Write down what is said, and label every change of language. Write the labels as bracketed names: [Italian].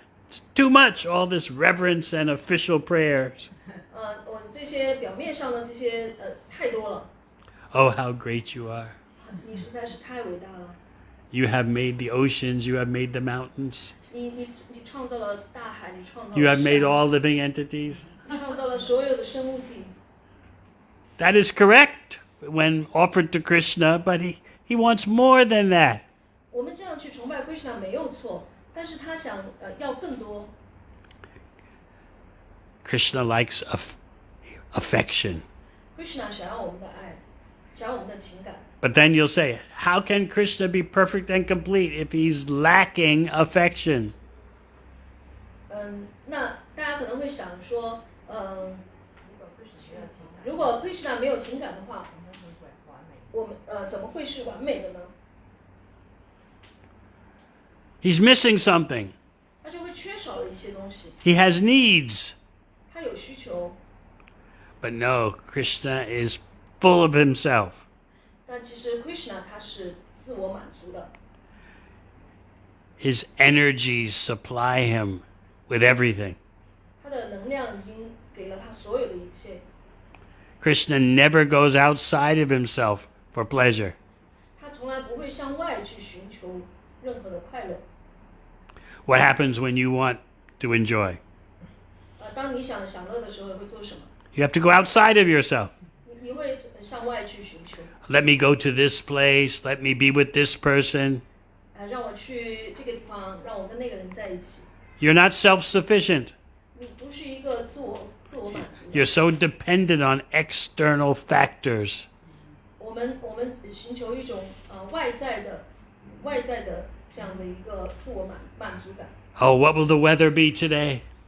[English] It's too much, all this reverence and official prayers. [Chinese] 我这些表面上的这些太多了。 [English] Oh, how great you are. [Chinese] 你实在是太伟大了。 [English] You have made the oceans, you have made the mountains. [Chinese] 你创造了大海，你创造了 [English] You have made [Chinese] 山 [English] all living entities. [Chinese] 你创造了所有的生物体。 [English] That is correct when offered to Krishna, but he wants more than that. [Chinese] 我们这样去崇拜 Krishna 没有错，但是他想要更多。 [English] Krishna likes affection. [Chinese] Krishna 想要我们的爱，想要我们的情感。 [English] But then you'll say, how can Krishna be perfect and complete if he's lacking affection? [Chinese] 那大家可能会想说，如果 Krishna 没有情感的话，我们怎么会是完美的呢？ [English] He's missing something. [Chinese] 他就会缺少了一些东西。 [English] He has needs. [Chinese] 他有需求。 [English] But no, Krishna is full of himself. [Chinese] 但其实 Krishna 他是自我满足的。 [English] His energies supply him with everything. [Chinese] 他的能量已经给了他所有的一切。 [English] Krishna never goes outside of himself for pleasure. [Chinese] 他从来不会向外去寻求任何的快乐。 [English] What happens when you want to enjoy? [Chinese] 当你想享乐的时候，会做什么？ [English] You have to go outside of yourself. [Chinese] 你会向外去寻求。 [English] Let me go to this place. Let me be with this person. [Chinese] 让我去这个地方，让我跟那个人在一起。 [English] You're not self-sufficient. [Chinese] 你不是一个自我满足的。 [English] You're so dependent on external factors. [Chinese] 我们寻求一种外在的这样的一个自我满足感。 [English] Oh, what will the weather be today?